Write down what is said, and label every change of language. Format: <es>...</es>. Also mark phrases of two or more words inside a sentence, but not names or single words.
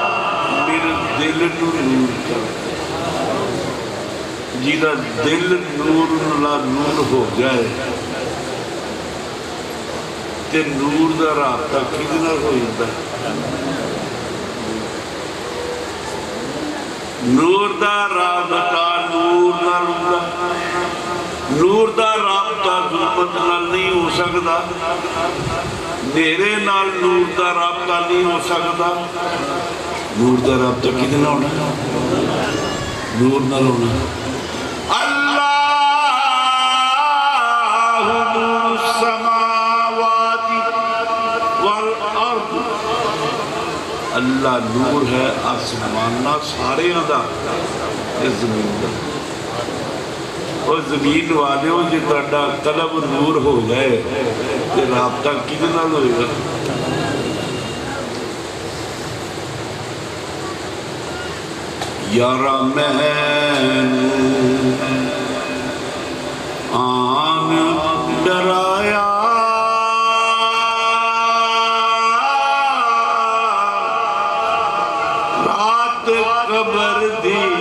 <pa>میرے دل نور کر دے جیدہ دل نور نور نال نور ہو جائے تے نور دا رابطہ کدے نال ہو جاندا ہے؟ نور دا رابطہ نور نال ہوندا، نور دا رابطہ ظلمت نال نہیں ہو سکتا، نیرے نال نور دا رابطہ نہیں ہو سکتا۔ نور دا رابطہ کدے نال ہونا؟ نور نال ہونا۔</pa> <ar>اللہ نور السماوات والارض،</ar> <pa>اللہ نور ہے آسمان سارے دا، اس زمین دا۔ اور زمین والے ہو جی تہاڈا قلب نور ہو جائے تے رابطہ کدے نال ہوئے گا؟ یارا مینوں آن ڈرایا رات قبر دی</pa>